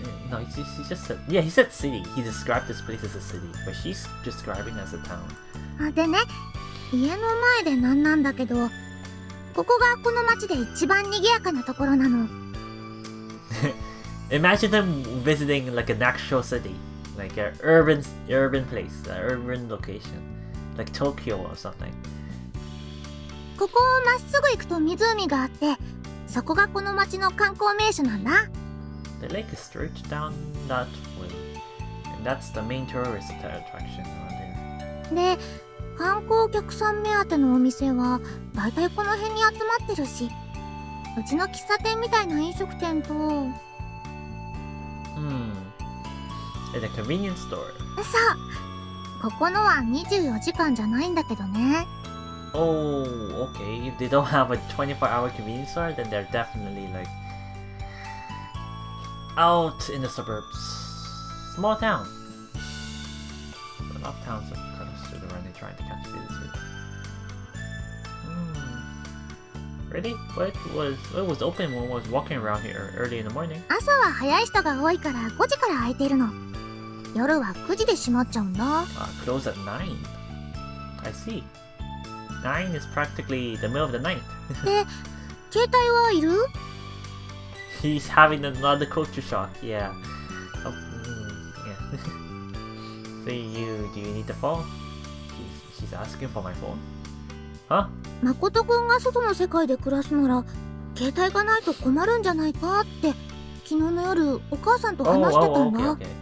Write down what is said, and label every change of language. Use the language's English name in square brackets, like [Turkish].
[English] No, he just said, yeah, he said city. He described this place as a city, but she's describing it as a town. [Japanese] あ、でね、家の前でなんだけど、ここがこの町で一番賑やかなところなの。 [English] Imagine them visiting like an actual city, like an urban place, an urban location, like Tokyo or something. [Japanese] ここをまっすぐ行くと湖があって、そこがこの町の観光名所なんだ。 [English] The lake is straight down that way, and that's the main tourist attraction around here. [Japanese] で、観光客さん目当てのお店はだいたいこの辺に集まってるし、うちの喫茶店みたいな飲食店と、 [English] And a convenience store. [Japanese] そう、ここのは24時間じゃないんだけどね。 [English] Oh, okay. If they don't have a 24-hour convenience store, then they're definitely like out in the suburbs. Small town. A lot of towns are kind of stood around and trying to catch visitors. Really? But it was open when I was walking around here early in the morning. [Japanese] 朝は早い人が多いから5時から空いているの。夜は9時で閉まっちゃうんだ。 [English] Close at 9. I see. 9 is practically the middle of the night. [Japanese] で、携帯はいる？ [English] He's having another culture shock. Yeah. Oh, yeah. So do you need the phone? She's asking for my phone. Huh? [Japanese] 誠くんが外の世界で暮らすなら、携帯がないと困るんじゃないかって、昨日の夜お母さんと話してたんだ。